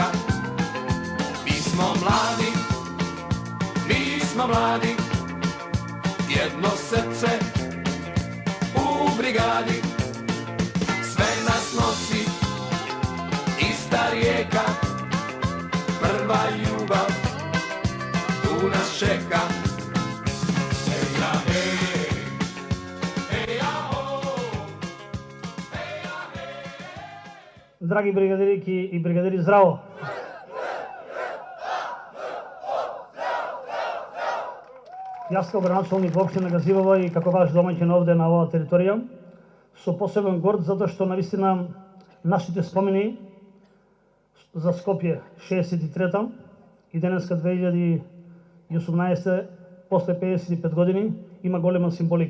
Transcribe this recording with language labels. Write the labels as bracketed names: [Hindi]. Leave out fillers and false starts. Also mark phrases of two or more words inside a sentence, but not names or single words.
[Croatian] Mi smo mladi, jedno srce u brigadi, sve nas nosi ista rijeka, prva ljubav tu nas čeka. [Macedonian] Драги бригаdiriki и бригадири, здраво! Јас како градоначалник во општина Газивово и како ваш домаќин овде на оваа територија, со посебен горд затоа што навистина нашите спомени за Скопје 63-та и денеска 2018 после 55 години има голема символика.